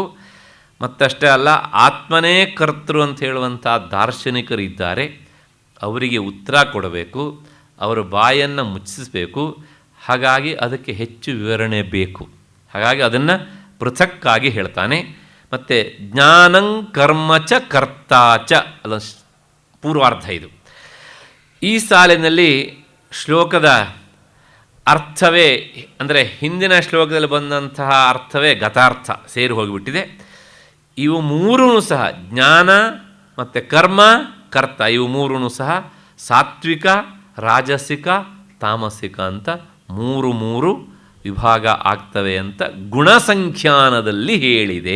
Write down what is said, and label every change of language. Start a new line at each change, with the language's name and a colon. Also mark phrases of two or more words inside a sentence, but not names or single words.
Kannada: ಮತ್ತಷ್ಟೇ ಅಲ್ಲ, ಆತ್ಮನೇ ಕರ್ತೃ ಅಂತ ಹೇಳುವಂಥ ದಾರ್ಶನಿಕರಿದ್ದಾರೆ. ಅವರಿಗೆ ಉತ್ತರ ಕೊಡಬೇಕು, ಅವರ ಬಾಯನ್ನು ಮುಚ್ಚಿಸಬೇಕು. ಹಾಗಾಗಿ ಅದಕ್ಕೆ ಹೆಚ್ಚು ವಿವರಣೆ ಬೇಕು. ಹಾಗಾಗಿ ಅದನ್ನು ಪೃಥಕ್ಕಾಗಿ ಹೇಳ್ತಾನೆ.
Sanskrit: ಮತ್ತು ಜ್ಞಾನಂ ಕರ್ಮ ಚ ಕರ್ತಾ ಚ
Kannada: ಅಲ್ಲ ಪೂರ್ವಾರ್ಧ ಇದು. ಈ ಸಾಲಿನಲ್ಲಿ ಶ್ಲೋಕದ ಅರ್ಥವೇ ಅಂದರೆ ಹಿಂದಿನ ಶ್ಲೋಕದಲ್ಲಿ ಬಂದಂತಹ ಅರ್ಥವೇ ಗತಾರ್ಥ ಸೇರಿ ಹೋಗಿಬಿಟ್ಟಿದೆ. ಇವು ಮೂರೂ ಸಹ ಜ್ಞಾನ ಮತ್ತು ಕರ್ಮ ಕರ್ತ ಇವು ಮೂರೂ ಸಹ ಸಾತ್ವಿಕ, ರಾಜಸಿಕ, ತಾಮಸಿಕ ಅಂತ ಮೂರು ವಿಭಾಗ ಆಗ್ತವೆ ಅಂತ ಗುಣಸಂಖ್ಯಾನದಲ್ಲಿ ಹೇಳಿದೆ.